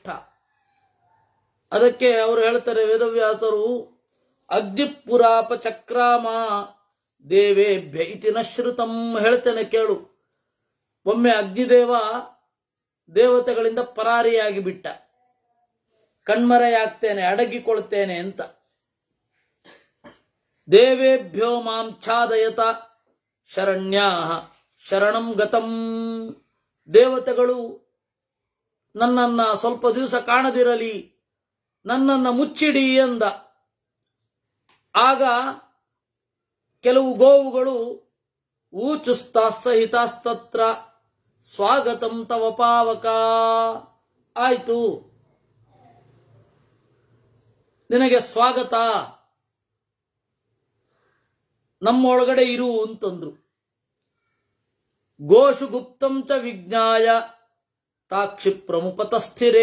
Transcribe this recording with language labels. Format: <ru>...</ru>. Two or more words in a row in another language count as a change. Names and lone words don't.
<kn>ಅದಕ್ಕೆ ಅವರು ಹೇಳ್ತಾರೆ ವೇದವ್ಯಾಸರು,</kn> <sa>ಅಗ್ನಿಪುರಾಪ ಚಕ್ರಾಮ ದೇವೇಭ್ಯ ಇತಿ ನ ಶ್ರುತಂ.</sa> <kn>ಹೇಳ್ತೇನೆ ಕೇಳು. ಒಮ್ಮೆ ಅಗ್ನಿದೇವ ದೇವತೆಗಳಿಂದ ಪರಾರಿಯಾಗಿ ಬಿಟ್ಟ, ಕಣ್ಮರೆಯಾಗ್ತೇನೆ, ಅಡಗಿಕೊಳ್ತೇನೆ ಅಂತ.</kn> <sa>ದೇವೇಭ್ಯೋ ಮಾಂ ಛಾದಯತ ಶರಣ್ಯಾ ಶರಣಂ ಗತಂ.</sa> <kn>ದೇವತೆಗಳು ನನ್ನನ್ನು ಸ್ವಲ್ಪ ದಿವಸ ಕಾಣದಿರಲಿ, ನನ್ನನ್ನು ಮುಚ್ಚಿಡಿ ಎಂದ. ಆಗ ಕೆಲವು ಗೋವುಗಳು</kn> <sa>ಊಚುಸ್ತಾಸ್ಸಹಿತಾಸ್ತತ್ರ ಸ್ವಾಗತಂ ತವ ಪಾವಕ.</sa> <kn>ಆಯಿತು, ನಿನಗೆ ಸ್ವಾಗತ, ನಮ್ಮೊಳಗಡೆ ಇರು ಅಂತಂದ್ರು.</kn> <sa>ಗೋಷು ಗುಪ್ತಂ ಚ ವಿಜ್ಞಾಯ ತಾಕ್ಷಿಪ್ರಮುಪತಸ್ಥಿರೇ.</sa>